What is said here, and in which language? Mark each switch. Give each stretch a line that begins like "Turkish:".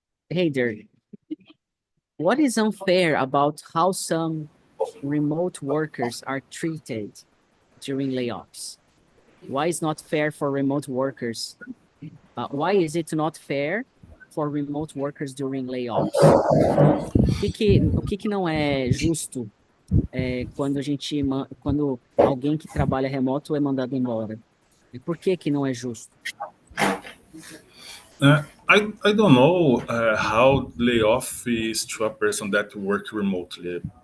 English: Hey there, what is unfair about how some remote workers are treated during layoffs? Why is not fair for remote workers? Why is it not fair for remote workers during layoffs?
Portuguese: O que não é justo quando quando alguém que trabalha remoto é mandado embora? E por que não é justo?
English: I don't know how layoff is to a person that work remotely.